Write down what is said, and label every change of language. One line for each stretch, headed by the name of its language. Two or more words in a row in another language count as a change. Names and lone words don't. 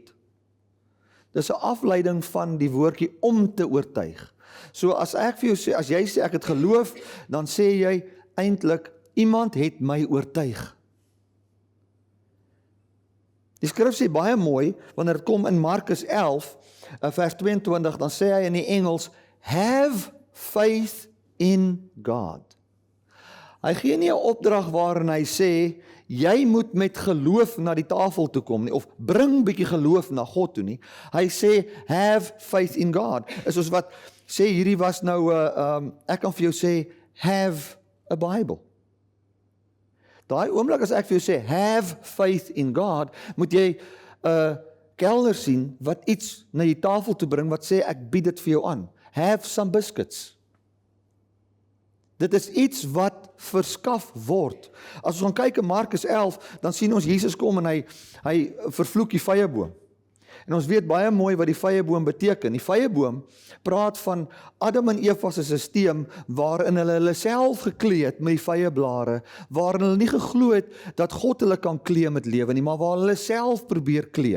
Afrikaans: Dis 'n afleiding van die woordjie om te oortuig. So as ek vir jou sê, as jy sê ek het geloof, dan sê jy eintlik iemand het my oortuig. Die skrif sê baie mooi, wanneer dit kom in Markus 11, vers 22, dan sê hy in die Engels,
English: have faith in God.
Afrikaans: Hy gee nie 'n opdrag waarin hy sê, jy moet met geloof na die tafel toe kom nie, of bring bietjie geloof na God toe nie. Hy sê,
English: have faith in God.
Afrikaans: Is soos wat sê, hierdie was nou, ek kan vir jou sê,
English: have a Bible.
Afrikaans: Daai oomblik as ek vir jou sê,
English: have faith in God,
Afrikaans: moet jy 'n kelner sien, wat iets na die tafel toe bring, wat sê, ek bied dit vir jou aan.
English: have some biscuits.
Afrikaans: Dit is iets wat verskaf word. As ons gaan kyk in Markus 11, dan sien ons Jesus kom en hy vervloek die vyeboom. En ons weet baie mooi wat die vyeboom beteken. Die vyeboom praat van Adam en Eva se sisteem waarin hulle self geklee het met die vyeblare, waarin hulle nie geglo het dat God hulle kan klee met lewe nie, maar waar hulle self probeer klee.